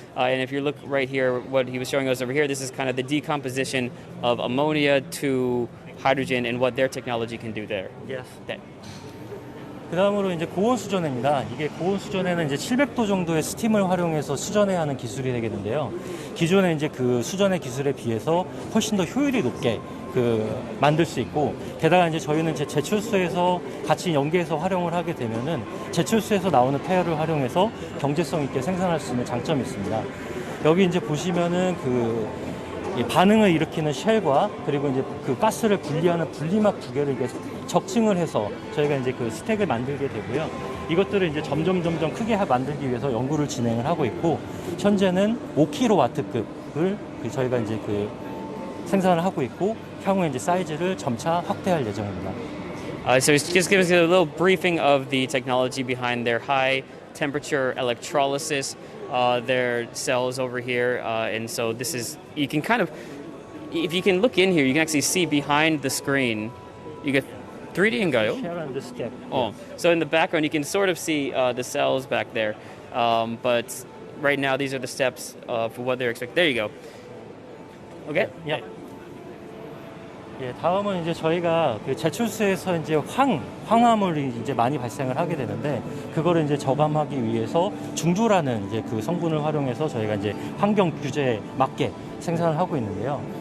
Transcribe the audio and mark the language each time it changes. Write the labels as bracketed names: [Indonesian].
[English] And if you look right here, what he was showing us over here, this is kind of the decomposition of ammonia to hydrogen and what their technology can do there. Yes. [Korean] 네. 그 다음으로 이제 고온 수전해입니다. 이게 고온 수전에는 이제 700도 정도의 스팀을 활용해서 수전해야 하는 기술이 되겠는데요. 기존에 이제 그 수전의 기술에 비해서 훨씬 더 효율이 높게 만들 수 있고, 게다가 이제 저희는 이제 제철소에서 같이 연계해서 활용을 하게 되면은 제철소에서 나오는 폐열을 활용해서 경제성 있게 생산할 수 있는 장점이 있습니다. 여기 이제 보시면은 이 반응을 일으키는 쉘과 그리고 이제 그 가스를 분리하는 분리막 두 개를 이게 적층을 해서 저희가 이제 그 스택을 만들게 되고요. 이것들을 이제 점점 크게 만들기 위해서 연구를 진행을 하고 있고, 현재는 5kW급을 저희가 이제 생산을 하고 있고, 향후에 이제 사이즈를 점차 확대할 예정입니다. [English] So just give us a little briefing of the technology behind their high temperature electrolysis, their cells over here. And so this is, you can kind of, if you can look in here, you can actually see behind the screen, you get [Korean] 3D인가요? [English] Share and step. Oh, so in the background you can sort of see the cells back there. But right now these are the steps for what they're expecting. There you go. Okay? Yeah. [Korean] 예, 다음은 이제 저희가 그 제철소에서 이제 황화물이 이제 많이 발생을 하게 되는데, 그거를 이제 저감하기 위해서 중조라는 이제 그 성분을 활용해서 저희가 이제 환경 규제에 맞게 생산을 하고 있는데요.